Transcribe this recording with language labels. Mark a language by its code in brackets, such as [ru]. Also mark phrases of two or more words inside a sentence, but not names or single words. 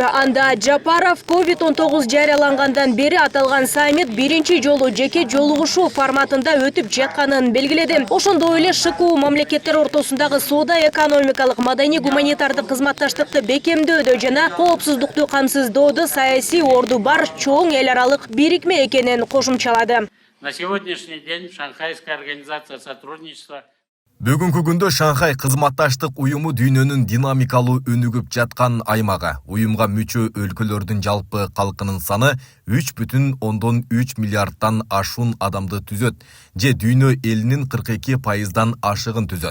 [ky] Анда Жапаров COVID-19 жарыялангандан бери аталган саммит биринчи жолу жеке жолугушуу форматында өтүп жатканын белгиледи. Ошондой эле ШКУ мамлекеттер ортосундагы соода, экономикалык, маданий, гуманитардык кызматташтыкты бекемдөөдө жана коопсуздукту камсыздоодо саясий орду бар чоң эл аралык бирикме экенин кошумчалады. [ru] На сегодняшний день Шанхайская организация сотрудничества [ky] Бүгүнкү күндө Шанхай кызматташтык уюму дүйнөнүн динамикалуу өнүгүп жаткан аймагы. Уюмга мүчө өлкөлөрдүн жалпы калкынын саны 3,3 миллиардтан ашуун адамды түзөт, же дүйнө элинин 42%дан ашыгын түзөт.